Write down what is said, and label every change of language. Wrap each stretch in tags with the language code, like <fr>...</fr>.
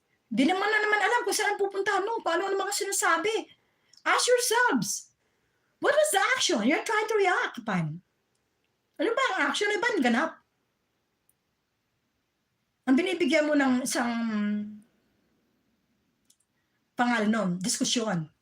<tl>Di naman alam kung saan pupuntahan mo, paano ang mga sinasabi.</tl> <en>Ask yourselves, what was the action you're trying to react upon?</en> <tl>Ano ba ang action? Ano ba ang ganap? Ang binibigyan mo ng isang pangalan diskusyon.</tl>